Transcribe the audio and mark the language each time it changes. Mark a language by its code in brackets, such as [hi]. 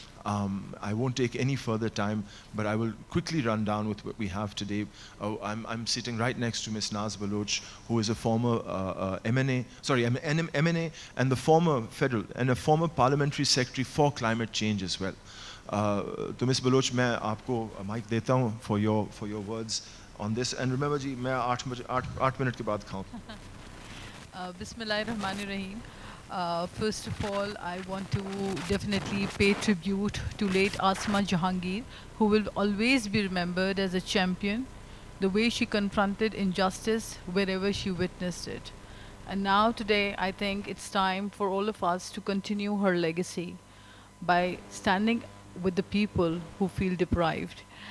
[en] I won't take any further time, but I will quickly run down with what we have today. I'm sitting right next to Ms. Naz Baloch, who is a former MNA and the former federal and a former parliamentary secretary for climate change as well. [ur] تو مس بلوچ میں آپ کو mic دیتا ہوں [en] for your words on this. And remember [ur] جی میں 8 minute کے بعد کھاؤں. [ar] بسم اللہ الرحمن الرحیم. [en] First of all, I want to definitely pay tribute to late Asma Jahangir, who will always be remembered as a champion, the way she confronted injustice wherever she witnessed it. And now today, I think it's time for all of us to continue her legacy by standing with the people who feel deprived.